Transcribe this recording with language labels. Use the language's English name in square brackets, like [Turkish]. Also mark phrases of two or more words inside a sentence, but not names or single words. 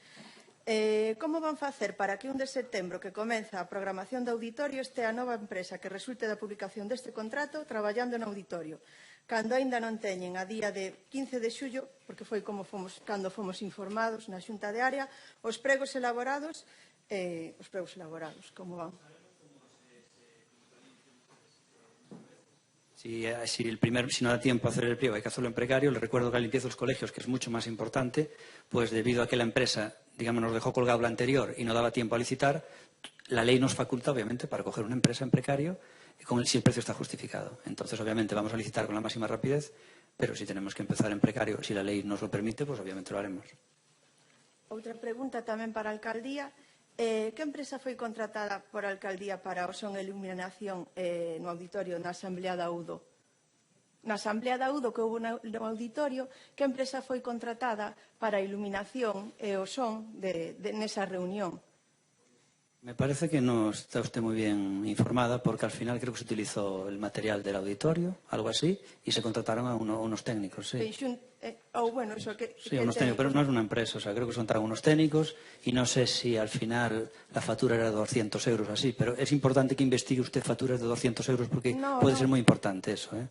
[Galician] Como van facer para que 1 de setembro que comeza a programación do auditorio este a nova empresa que resulte da publicación deste contrato traballando no auditorio, cando aínda non teñen a día de 15 de xullo, porque foi cando fomos informados na Xunta de Área, os pregos elaborados, como van? [Spanish] Si no da tiempo a hacer el pliego, hay que hacerlo en precario. Les recuerdo que la limpieza de los colegios, que es mucho más importante, pues debido a que la empresa, digamos, nos dejó colgado la anterior y no daba tiempo a licitar, la ley nos faculta, obviamente, para coger una empresa en precario si el precio está justificado. Entonces, obviamente, vamos a licitar con la máxima rapidez, pero si tenemos que empezar en precario, si la ley nos lo permite, pues obviamente lo haremos. [Galician] Outra pregunta tamén para a Alcaldía. Que empresa foi contratada por a Alcaldía para o son e iluminación no auditorio na Asamblea da UDO? Na Asamblea da UDO que houve no auditorio, que empresa foi contratada para a iluminación e o son nesa reunión? [Spanish] Me parece que no está usted muy bien informada porque al final creo que se utilizó el material del auditorio, algo así, y se contrataron a unos técnicos, sí. Sí, unos técnicos, pero no es una empresa, o sea, creo que se contrataron unos técnicos y no sé si al final la factura era de 200 euros así, pero es importante que investigue usted facturas de 200 euros porque puede ser muy importante eso, ¿eh?